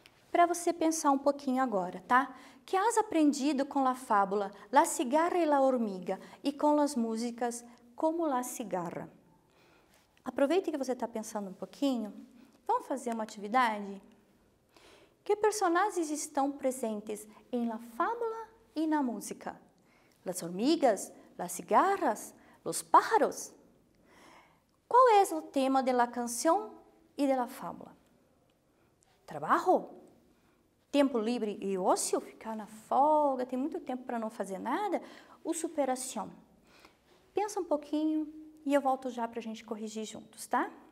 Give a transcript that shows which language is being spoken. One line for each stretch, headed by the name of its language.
Portuguese: Para você pensar um pouquinho agora, tá?
Spanish: Que has aprendido
Portuguese: com a fábula La cigarra e la hormiga e com as músicas Como la cigarra? Aproveite que você está pensando um pouquinho. Vamos fazer uma atividade? Que personagens estão presentes em la fábula e na música?
Spanish: Las hormigas, las cigarras, los pájaros.
Portuguese: Qual é o tema de la canção e de la fábula? Trabalho? Tempo livre e ócio? Ficar na folga, tem muito tempo para não fazer nada? Ou superação? Pensa um pouquinho e eu volto já para a gente corrigir juntos, tá?